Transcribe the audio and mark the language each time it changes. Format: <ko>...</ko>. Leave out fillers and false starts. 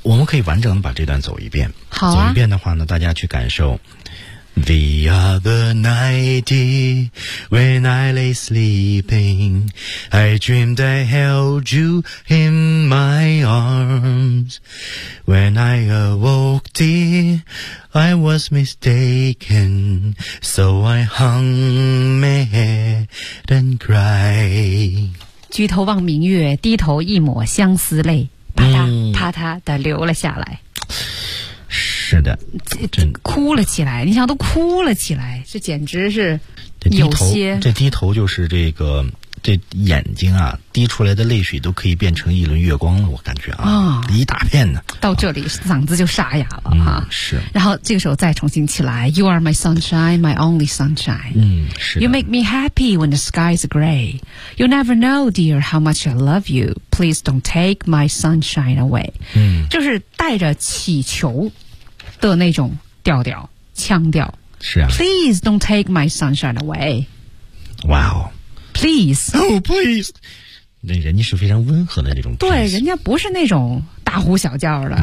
<zh>我们可以完整的把这段走一遍。好、啊，走一遍的话呢，大家去感受。</zh> <en>The other night, when I lay sleeping, I dreamed I held you in my arms. When I awoke, dear, I was mistaken, so I hung my head and cried.</en> <zh>举头望明月，低头一抹相思泪，啪嗒啪嗒的流了下来。是的，真哭了起来，你想都哭了起来，这简直是有些这低头就是这个这眼睛啊滴出来的泪水都可以变成一轮月光了，我感觉啊、哦、一大片呢，到这里、啊、嗓子就沙哑了、嗯、啊，是，然后这个时候再重新起来</zh> <en>You are my sunshine, my only sunshine，</en> <zh>嗯，是的。</zh> <en>You make me happy when the sky is gray. You never know, dear, how much I love you. Please don't take my sunshine away。嗯，</en> <zh>就是带着祈求的那种调调腔调，是啊。</zh> <en>Please don't take my sunshine away。 Wow， please. Oh, please.</en> <zh>那人家是非常温和的那种。对，人家不是那种大呼小叫的。</zh>